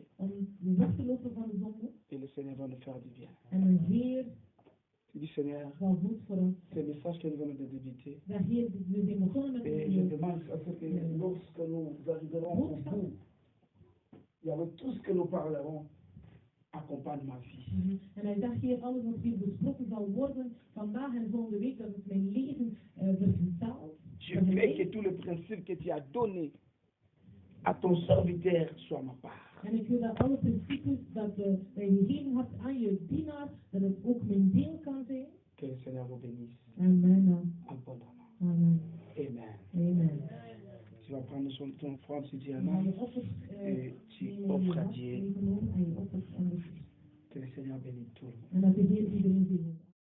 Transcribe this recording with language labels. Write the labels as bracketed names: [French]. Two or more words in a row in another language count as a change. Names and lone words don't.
[French] Et le Seigneur va nous faire du bien. Tu dis Seigneur, c'est le message que nous venons de débuter. Et je demande à ce que lorsque nous arriverons au bout, il y avait tout ce que nous parlerons. Accompagne ma vie. [Dutch] En hij zegt hier, alles wat hier besproken zal worden, vandaag en volgende week, dat het mijn leven vertaalt. [French] Je veux que tout le principe que tu as donné à ton serviteur soit ma part. [Dutch] En ik wil dat alle principes dat je gegeven hebt aan je dienaar, dat het ook mijn deel kan zijn. [French] Que le Seigneur vous bénisse. Amen. Abondamment. Amen. Amen. Amen. Tu vas vas prendre ton offrande si tu en [Dutch] Dan ga [French] as. [Dutch] je offers [French] Et tu [Dutch] nemen in [French] offres [Dutch] je [French] à [Dutch] hand, [French] Dieu. [Dutch] ingenomen, en je offert aan de Heer. [French] Que le Seigneur bénisse tout. [Dutch] En dat de Heer iedereen zegent.